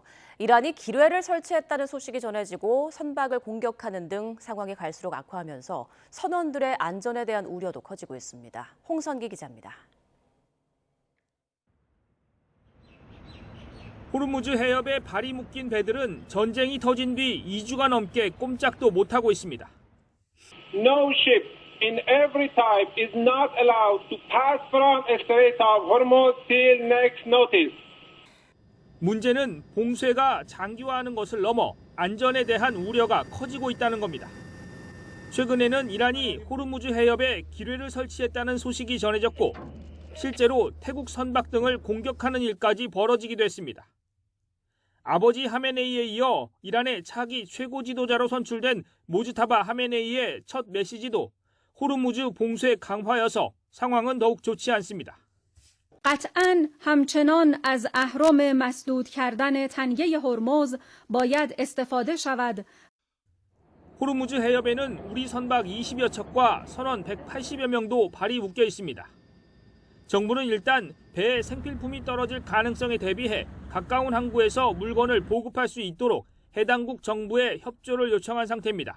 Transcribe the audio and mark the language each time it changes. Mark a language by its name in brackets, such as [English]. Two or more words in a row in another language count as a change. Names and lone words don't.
[Korean] 이란이 기뢰를 설치했다는 소식이 전해지고 선박을 공격하는 등 상황이 갈수록 악화하면서 선원들의 안전에 대한 우려도 커지고 있습니다. 홍선기 기자입니다. 호르무즈 해협에 발이 묶인 배들은 전쟁이 터진 뒤 2주가 넘게 꼼짝도 못하고 있습니다. [English] No ship in every type is not allowed to pass from the Strait of Hormuz till next notice. [Korean] 문제는 봉쇄가 장기화하는 것을 넘어 안전에 대한 우려가 커지고 있다는 겁니다. 최근에는 이란이 호르무즈 해협에 기뢰를 설치했다는 소식이 전해졌고 실제로 태국 선박 등을 공격하는 일까지 벌어지기도 했습니다. 아버지 하메네이에 이어 이란의 차기 최고 지도자로 선출된 모즈타바 하메네이의 첫 메시지도 호르무즈 봉쇄 강화여서 상황은 더욱 좋지 않습니다. [Persian] قطعاً همچنان از اهرم مسدود کردن تنگه هرمز باید استفاده شود. [Korean] 호르무즈 해협에는 우리 선박 20여 척과 선원 180여 명도 발이 묶여 있습니다. 정부는 일단 배에 생필품이 떨어질 가능성에 대비해 가까운 항구에서 물건을 보급할 수 있도록 해당국 정부에 협조를 요청한 상태입니다.